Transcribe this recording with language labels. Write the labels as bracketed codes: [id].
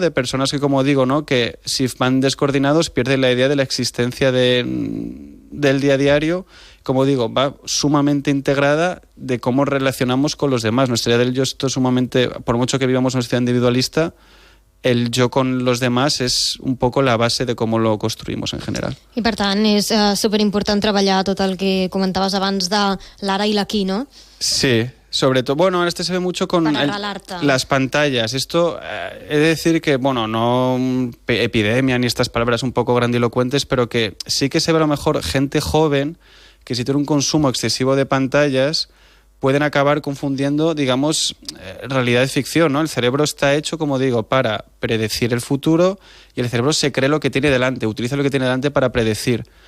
[es] De personas que, como digo, ¿no? Que si van descoordinados pierden la idea de la existencia del día a diario. Como digo, va sumamente integrada de cómo relacionamos con los demás. Nuestra idea del yo es sumamente, por mucho que vivamos una sociedad individualista, el yo con los demás [ca] és [es] un poco la base de [ca] com lo construïmos [es] en general. [ca] I per tant, és superimportant treballar tot el que comentaves abans de l'ara i l'aquí, ¿no? [es] Sí, sobre todo, bueno, esto se ve mucho con las pantallas. Esto, he de decir que, bueno, no epidemia ni estas palabras un poco grandilocuentes, pero que sí que se ve a lo mejor gente joven que si tiene un consumo excesivo de pantallas pueden acabar confundiendo, digamos, realidad y ficción, ¿no? El cerebro está hecho, como digo, para predecir el futuro y el cerebro se cree lo que tiene delante, utiliza lo que tiene delante para predecir.